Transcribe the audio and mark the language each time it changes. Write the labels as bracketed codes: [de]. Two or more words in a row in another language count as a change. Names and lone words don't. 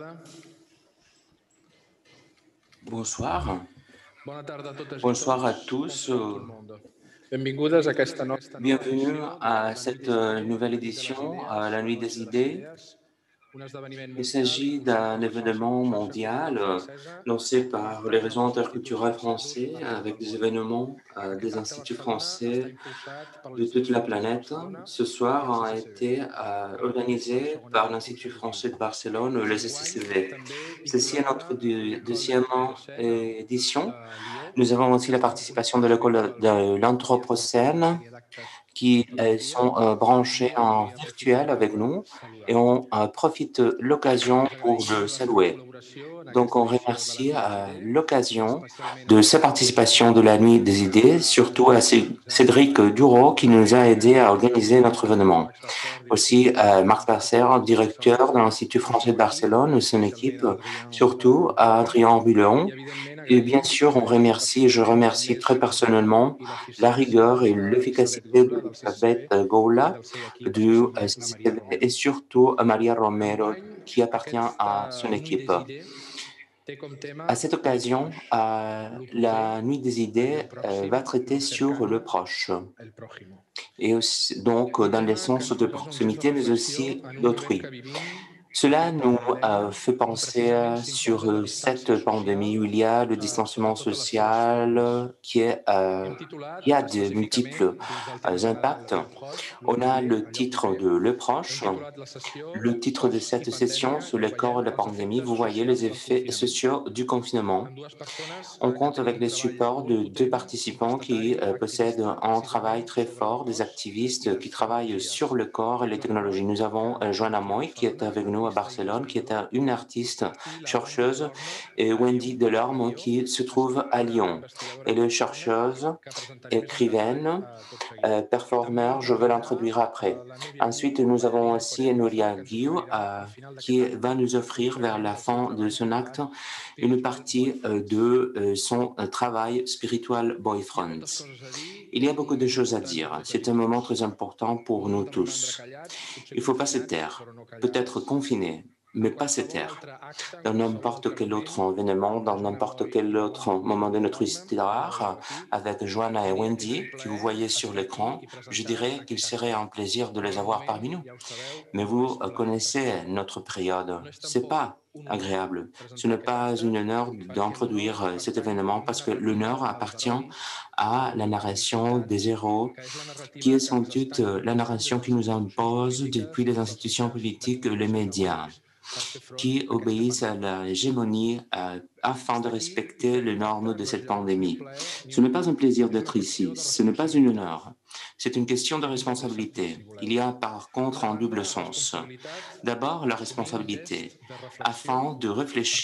[fr] Bonsoir. [ca] Bona tarda a totes i [fr] Bonsoir à [ca] tots. [fr] tous. [ca] Com tot el món. Benvingudes a aquesta nova [fr] Bienvenue [ca] edició [fr] à [ca] de la Nit [fr] cette [ca] des Idees, [fr] nouvelle [ca] la Nit de les [fr] édition, à [ca] Idees, [fr] la la Nuit [es] Noche [fr] des [ca] de les [fr] idées. [ca] Idees, un esdeveniment [fr] Il [ca] mundial [fr] s'agit [ca] impulsat [fr] d'un [ca] per la [fr] événement [ca] Xarxa Cultural [fr] mondial [ca] Francesa, [fr] lancé par les [ca] connectant [fr] réseaux [ca] els instituts [fr] interculturels [ca] francesos [fr] français [ca] d'arreu [fr] avec [ca] del [fr] des [ca] món. [fr] événements [ca] Aquest [fr] des [ca] acte a [fr] instituts [ca] Barcelona està [fr] français [ca] impulsat per [fr] de toute [ca] l'Institut [fr] la [ca] Francès de [fr] planète. [ca] Barcelona [fr] Ce [ca] i el [fr] soir a [ca] CCCB, [fr] été [ca] en aquest [fr] organisé [ca] segon [fr] par [ca] event [fr] l'Institut [ca] consecutiu. [fr] français de Barcelone, le [ca] Enguany [fr] CCCV. [ca] també [fr] Ceci est [ca] vinculada [fr] notre [ca] a l'École [fr] deuxième [ca] d'Anthropocène [fr] édition. [ca] de Lió. [fr] Nous avons aussi la [ca] Està [fr] participation de [ca] impulsada [fr] l'école [ca] virtualment [fr] de [ca] amb una [fr] l'Anthropocène [ca] sèrie d'actes [fr] qui sont [ca] col·laboratius i [fr] branchés en [ca] vull aprofitar [fr] virtuel avec [ca] per [fr] nous et [ca] saludar. [fr] on profite l'occasion [ca] Ens [fr] pour [ca] agraïm [fr] le [ca] la seva [fr] saluer. [ca] col·laboració en [fr] Donc, [ca] aquesta [fr] on [ca] edició de la [fr] remercie [ca] Nit des Idees, [fr] l'occasion [ca] especialment a [fr] de sa [ca] Cédric Duró, [fr] participation de la Nuit des Idées, surtout à Cédric Duro qui nous a aidé à organiser notre événement. [ca] Max Basser, [fr] Aussi [ca] director de [fr] Marc [ca] l'Institut [fr] Passer, [ca] Francès de [fr] directeur de [ca] Barcelona, [fr] l'Institut [ca] i el [fr] français [ca] seu [fr] de [ca] equip, [fr] Barcelone, son [ca] especialment [fr] équipe, [ca] a Adrien [fr] surtout à [ca] Bulon, [fr] Adrien [ca] i [fr] Bulon. [ca] evidentment [fr] Et bien [ca] agraïm [fr] sûr, on remercie, je [ca] especialment la [fr] remercie très [ca] mescla [fr] personnellement [ca] i [fr] la [ca] l'eficiència [fr] rigueur et [ca] d'Elisabet [fr] l'efficacité [ca] Goula [fr] de [ca] del [fr] Elisabeth [ca] CCCB i [fr] Goula [ca] del seu equip, [fr] du [ca] especialment la Maria [fr] CCTV et [ca] Romero. [fr] surtout à Maria Romero [ca] Enguany, [fr] qui appartient à [ca] aquesta [fr] son [ca] Nuit [fr] équipe. [ca] des Idees té com tema [fr] À cette [ca] le [fr] occasion, [ca] proche, lo proper, [fr] la Nuit des Idées [ca] allò pròxim, [fr] va traiter [ca] lo [fr] sur le [es] cercano, [fr] proche. [es] el prójimo. [fr] Et aussi, donc [ca] Un [fr] dans le [ca] tema que [fr] sens [ca] ens [fr] de [ca] proposa un temps de [fr] proximité, mais [ca] reflexió [fr] aussi [ca] en un moment que [fr] d'autrui. [ca] vivim [fr] Cela [ca] fruit de la [fr] nous [ca] pandèmia, [fr] fait [ca] on [fr] penser [ca] precisament s'imposa la [fr] sur [ca] distància [fr] cette pandémie où [ca] social [fr] il y a le [ca] sota [fr] distanciement [ca] totes les seves formes. [fr] social qui est, [ca] Hem [fr] il y [ca] titulat [fr] a de multiples [ca] específicament dins del tema general [fr] impacts. [ca] El Proche, lo [fr] On a [ca] proper, [fr] le [ca] allò [fr] titre [ca] proper. [fr] de Le [ca] Hem [fr] Proche, [ca] titulat la sessió [fr] le titre de cette session [ca] Post-pandèmia [fr] sur [ca] i [fr] le [ca] on [fr] corps de [ca] veiem [fr] la [ca] els [fr] pandémie. Vous [ca] efectes [fr] voyez les [ca] socials del [fr] effets [ca] confinament. [fr] sociaux du confinement. [ca] Amb dues persones [fr] On [ca] que [fr] compte avec [ca] tenen un [fr] les [ca] treball [fr] supports de [ca] molt [fr] deux [ca] potent, [fr] participants qui [ca] contestatari, [fr] possèdent [ca] activista, [fr] un travail [ca] precisament [fr] très [ca] sobre el [fr] fort, des [ca] cos i [fr] activistes qui [ca] les [fr] travaillent sur [ca] tecnologies. [fr] le corps et les [ca] Joana [fr] technologies. [ca] Moy, [fr] Nous [ca] que [fr] avons [ca] tenim [fr] Joanna [ca] aquí a [fr] Moy qui est [ca] Barcelona, [fr] avec nous à [ca] artista i [fr] Barcelone, qui est [ca] investigadora, [fr] une artiste [ca] i la Wendy [fr] chercheuse, [ca] Delorme [fr] et [ca] a [fr] Wendy [ca] Lió, a [fr] Delorme [ca] Lió. [fr] qui se [ca] Així [fr] trouve [ca] que [fr] à [ca] una [fr] Lyon. [ca] investigadora [fr] Elle est [ca] contemporània [fr] chercheuse, [ca] que presentaré més en detall [fr] écrivaine, [ca] tot seguit. També [fr] performeur, [ca] ens [fr] je vais [ca] acompanyarà [fr] l'introduire après. [ca] la Núria [fr] Ensuite, [ca] Guiu, [fr] nous avons [ca] ballarina i [fr] aussi [ca] coreògrafa, [fr] Nouria [ca] que ens [fr] Guiu [ca] oferirà al final d'aquest [fr] qui [ca] acte [fr] va nous [ca] un [fr] offrir vers [ca] fragment [fr] la [ca] del seu [fr] fin de [ca] treball [fr] son acte [ca] titulat [fr] une [ca] Spiritual [fr] partie [ca] Boyfriends. [fr] de son travail Spiritual [ca] Hi ha moltes [fr] Boyfriends. [ca] coses a dir, [fr] Il y a [ca] és un [fr] beaucoup de [ca] moment [fr] choses à [ca] important [fr] dire. [ca] per totes [fr] C'est [ca] i [fr] un moment [ca] tots. [fr] très important pour [ca] No [fr] nous [ca] hem de romandre [fr] tous. [ca] callats, potser [fr] Il ne faut pas se [ca] confinats, [fr] taire, [ca] però no [fr] peut-être [ca] callats. [fr] confiné, [ca] En [fr] mais pas se [ca] qualsevol [fr] taire. [ca] altre acte, en [fr] Dans [ca] qualsevol [fr] n'importe [ca] altre [fr] quel [ca] moment, [fr] autre événement, [ca] amb la [fr] dans [ca] Joana [fr] n'importe [ca] Moy [fr] quel [ca] i la [fr] autre [ca] Wendy [fr] moment de notre [ca] Delorme, que ja veieu [fr] histoire, [ca] aquí, [fr] avec Joanna et [ca] és un [fr] Wendy, qui vous [ca] plaer [fr] voyez sur [ca] estar aquí [fr] l'écran, [ca] i [fr] je [ca] presentar [fr] dirais qu'il [ca] aquest [fr] serait un [ca] acte. [fr] plaisir de les avoir parmi [ca] Normalment, [fr] nous. [ca] ja ho sabeu, [fr] Mais [ca] no [fr] vous [ca] és plaer [fr] connaissez [ca] presentar. [fr] notre période. [ca] No és [fr] C'est [ca] tampoc [fr] pas [ca] un honor [fr] agréable. Ce [ca] presentar [fr] n'est [ca] aquest [fr] pas [ca] acte, [fr] une honneur [ca] perquè l'honor [fr] d'introduire cet [ca] pertany [fr] événement [ca] ni [fr] parce [ca] una [fr] que [ca] altra [fr] l'honneur [ca] menys als [fr] appartient [ca] herois [fr] à [ca] o [fr] la narration [ca] universitats, [fr] des héros, [ca] que és la [fr] qui [ca] narrativa [fr] est [ca] que [fr] sans [ca] ens [fr] doute [ca] estan [fr] la [ca] imposant des [fr] narration [ca] de [fr] qui [ca] les [fr] nous [ca] institucions [fr] impose [ca] polítiques [fr] depuis les [ca] i dels [fr] institutions [ca] mitjans de [fr] politiques, les [ca] comunicació [fr] médias, [ca] hegemònics per fer front [fr] qui [ca] a aquesta [fr] obéissent à [ca] pandèmia. [fr] l'hégémonie afin de [ca] Estar aquí i [fr] respecter [ca] fer [fr] les [ca] aquest [fr] normes [ca] acte [fr] de [ca] no és [fr] cette [ca] llavors ni un [fr] pandémie. [ca] plaer ni [fr] Ce [ca] un [fr] n'est pas [ca] honor. [fr] un plaisir [ca] És una [fr] d'être [ca] qüestió [fr] ici, [ca] de [fr] ce n'est pas une [ca] responsabilitat [fr] honneur, c'est une question de [ca] en un doble sentit, [fr] responsabilité. [ca] si [fr] Il [ca] voleu. [fr] y a par contre [ca] D'una [fr] un double [ca] banda, [fr] sens. [ca] responsabilitat [fr] D'abord, la [ca] assumir un gest [fr] responsabilité, [ca] de [fr] afin [ca] reflexió [fr] de [ca] per